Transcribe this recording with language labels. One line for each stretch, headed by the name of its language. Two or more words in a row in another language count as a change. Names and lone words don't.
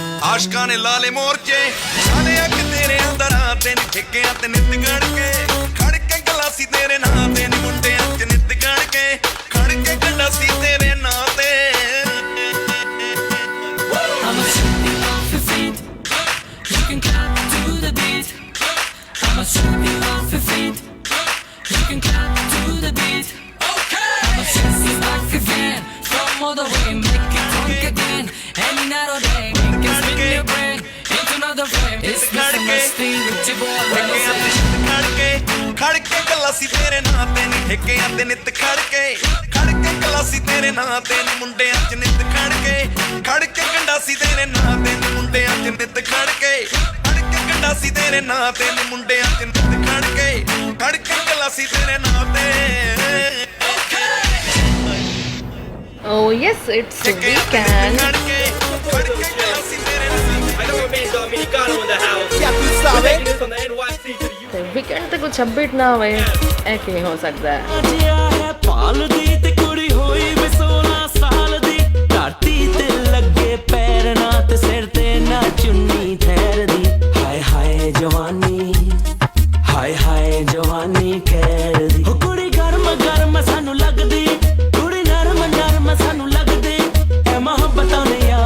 Punjabi: ਆਸ਼ਕਾਂ ਨੇ ਲਾ ਲੇ ਮੋਰਚੇ ਸਾਲੇ ਅੱਖ ਤੇਰੇ ਅੰਦਰਾਂ ਤੇ ਨੀ ਠੇਕਿਆਂ ਤੇ ਨਿੱਤ ਗੜ ਕੇ ਖੜ ਕੇ ਗਲਾਸੀ ਤੇਰੇ ਨਾਂ ਤੇ ਨੀ ਮੁੰਡਿਆਂ ਚ ਨਿੱਤ ਗੜ ਕੇ ਖੜ ਕੇ ਗੰਡਾਸੀ ਤੇਰੇ ਨਾਂ ਤੇ
English: I'ma shoot you off your feet. You can clap to the beat. I'ma shoot you off your feet. You can clap to the beat. Okay. I'ma shoot you back again from all the way, make it drunk again. Any night or day, we can spin your brain into another frame. It's Mr. Musty with your boy.
Punjabi: ਖੜ ਕੇ ਗਲਾਸੀ ਤੇਰੇ ਨਾਂ ਤੇ ਨੀ ਠੇਕਿਆਂ ਤੇ ਨਿੱਤ ਖੜ ਕੇ ਗਲਾਸੀ ਤੇਰੇ ਨਾਂ ਤੇ ਨੀ ਮੁੰਡਿਆਂ ਚ ਨਿੱਤ ਖੜ ਕੇ ਗੰਡਾਸੀ ਤੇਰੇ ਨਾਂ ਤੇ ਨੀ ਮੁੰਡਿਆਂ ਚ ਨਿੱਤ ਖੜ ਕੇ ਗੰਡਾਸੀ ਤੇਰੇ ਨਾਂ ਤੇ ਨੀ ਮੁੰਡਿਆਂ ਚ ਨਿੱਤ ਖੜ ਕੇ ਗਲਾਸੀ ਤੇਰੇ ਨਾਂ ਤੇ
English: Oh yes, it's weekend.
Punjabi: ਤੇ weekend ਤੇ ਕੁਝ ਅਪਡੇਟ ਨਾ ਹੋਵੇ ਇਹ ਕਿਵੇਂ ਹੋ ਸਕਦਾ ਹੈ ਪਾਲ ਦੀ ਤੇ ਕੁੜੀ ਹੋਈ ਵੇ 16 ਸਾਲ ਦੀ ਧਰਤੀ ਤੇ ਲੱਗੇ ਪੈਰ ਨਾ ਤੇ ਸਿਰ ਤੇ ਨਾ ਚੁੰਨੀ ਠਹਿਰਦੀ ਹਾਏ ਹਾਏ ਜਵਾਨੀ ਹਾਏ ਹਾਏ ਜਵਾਨੀ ਕਹਿਰਦੀ ਹੋ ਕੁੜੀ ਗਰਮ ਗਰਮ ਸਾਨੂੰ ਲੱਗਦੀ ਕੁੜੀ ਨਰਮ ਨਰਮ ਸਾਨੂੰ ਲੱਗਦੀ ਐ ਮੁਹੱਬਤਾਂ ਨੇ